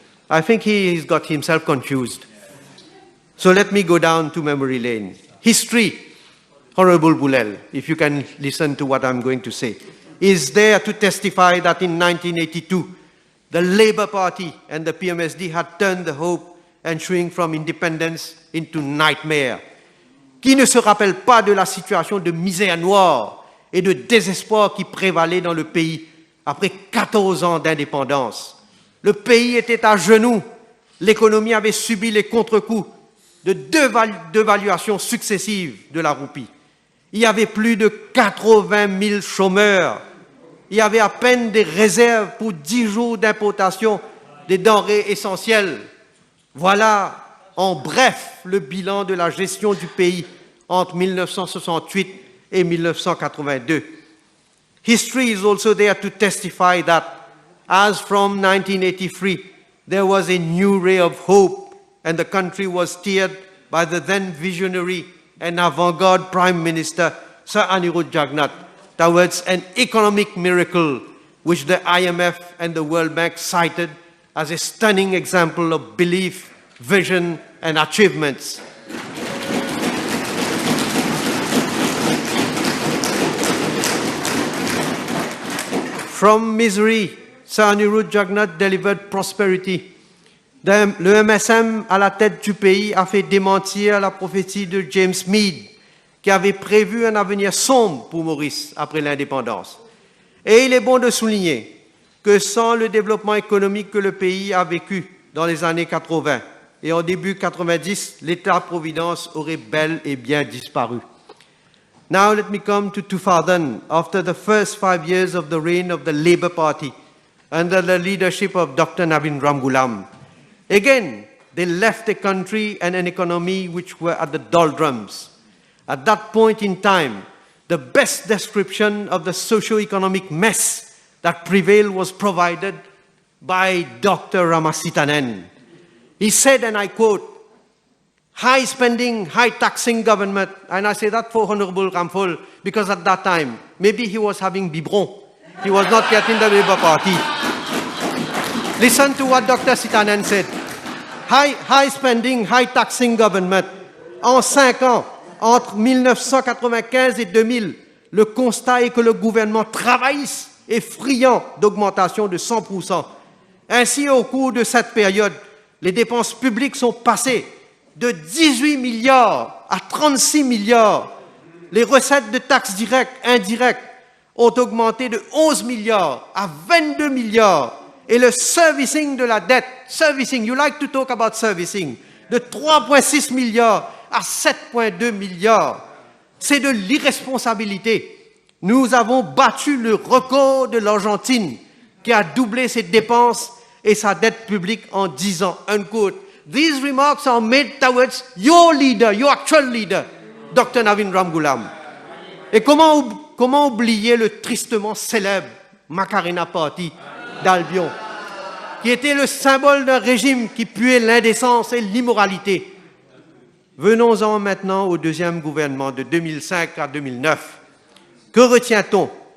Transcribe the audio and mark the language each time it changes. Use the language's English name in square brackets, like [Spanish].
[English] I think he's got himself confused. So let me go down to memory lane. History, Honorable Boulel, if you can listen to what I'm going to say, is there to testify that in 1982, the Labour Party and the PMSD had turned the hope ensuing from independence into nightmare. [French] Qui ne se rappelle pas de la situation de misère noire et de désespoir qui prévalait dans le pays après 14 ans d'indépendance? Le pays était à genoux, l'économie avait subi les contre-coups de deux dévaluations successives de la roupie. Il y avait plus de 80 000 chômeurs. Il y avait à peine des réserves pour 10 jours d'importation des denrées essentielles. Voilà, en bref, le bilan de la gestion du pays entre 1968 et 1982. [English] History is also there to testify that, as from 1983, there was a new ray of hope and the country was steered by the then visionary and avant-garde Prime Minister, Sir Pravind Jugnauth, towards an economic miracle which the IMF and the World Bank cited as a stunning example of belief, vision, and achievements. From misery, Sir Pravind Jugnauth delivered prosperity. [French] Le MSM à la tête du pays a fait démentir la prophétie de James Mead, qui avait prévu un avenir sombre pour Maurice après l'indépendance. Et il est bon de souligner que sans le développement économique que le pays a vécu dans les années 80, et en début 90, l'État-providence aurait bel et bien disparu. [English] Now let me come to 2000, after the first 5 years of the reign of the Labour Party, under the leadership of Dr. Navin Ramgoolam. Again, they left a country and an economy which were at the doldrums. At that point in time, the best description of the socio-economic mess that prevailed was provided by Dr. Ramasitanen. He said, and I quote, "High spending, high taxing government," and I say that for Honorable Ramphul, because at that time, maybe he was having biberon. He was not yet in the Labour Party. Listen to what Dr. Sitanen said. High spending, high taxing government. [French] En 5 ans, entre 1995 et 2000, le constat est que le gouvernement travailliste est friand d'augmentation de 100%. Ainsi, au cours de cette période, les dépenses publiques sont passées de 18 milliards à 36 milliards. Les recettes de taxes directes, indirectes ont augmenté de 11 milliards à 22 milliards. Et le servicing de la dette, servicing, [English] you like to talk about servicing, [French] de 3,6 milliards à 7,2 milliards. C'est de l'irresponsabilité. Nous avons battu le record de l'Argentine qui a doublé ses dépenses et sa dette publique en 10 ans. [English] Unquote. These remarks are made towards your leader, your actual leader, Dr. Navin Ramgoolam. [French] Et comment oublier le tristement célèbre Macarena Party d'Albion, qui était le symbole d'un régime qui puait l'indécence et l'immoralité. Venons-en maintenant au deuxième gouvernement de 2005 à 2009. Que retient-on?